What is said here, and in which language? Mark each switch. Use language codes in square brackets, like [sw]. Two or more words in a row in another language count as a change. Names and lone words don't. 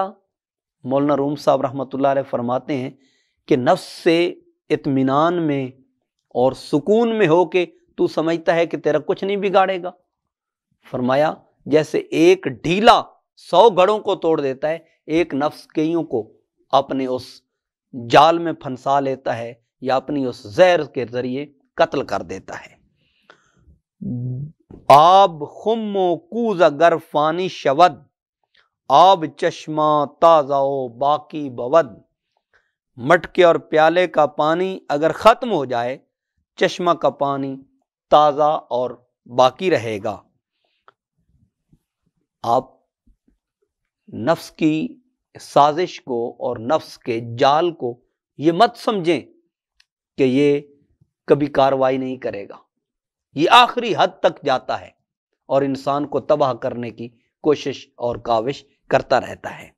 [ur] مولانا روم صاحب رحمۃ اللہ علیہ فرماتے ہیں کہ نفس سے اطمینان میں اور سکون میں ہو کے تو سمجھتا ہے کہ تیرا کچھ نہیں بگاڑے گا۔ فرمایا جیسے ایک ڈھیلا 100 گھڑوں کو توڑ دیتا ہے، ایک نفس کئیوں کو اپنے اس جال میں پھنسا لیتا ہے یا اپنی اس زہر کے ذریعے قتل کر دیتا ہے۔ [fa] آب خم و کوز اگر فانی شود، آب چشمہ تازہ و باقی بود۔ [ur] مٹکے اور پیالے کا پانی اگر ختم ہو جائے، چشمہ کا پانی تازہ اور باقی رہے گا۔ آپ نفس کی سازش کو اور نفس کے جال کو یہ مت سمجھیں کہ یہ کبھی کاروائی نہیں کرے گا، یہ آخری حد تک جاتا ہے اور انسان کو تباہ کرنے کی کوشش اور کاوش کرتا رہتا ہے۔